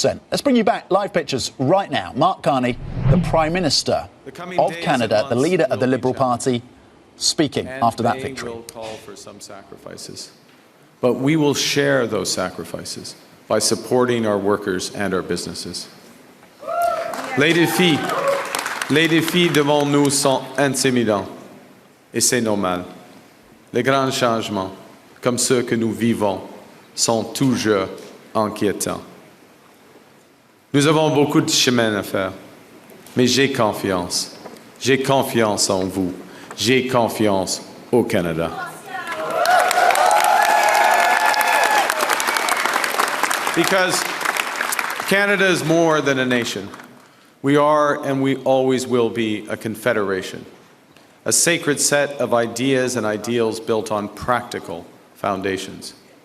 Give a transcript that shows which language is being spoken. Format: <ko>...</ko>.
<en>Let's bring you back live pictures right now. Mark Carney, the Prime Minister of Canada, the leader of the Liberal Party, speaking after that victory. Will call for some sacrifices, but we will share those sacrifices by supporting our workers and our businesses.</en> <fr>Les défis devant nous sont intimidants, et c'est normal. Les grands changements, comme ceux que nous vivons, sont toujours inquiétant. Nous avons beaucoup de chemin à faire, mais j'ai confiance. J'ai confiance en vous. J'ai confiance au Canada.</fr> <en>Because Canada is more than a nation. We are and we always will be a confederation, a sacred set of ideas and ideals built on practical foundations.</en>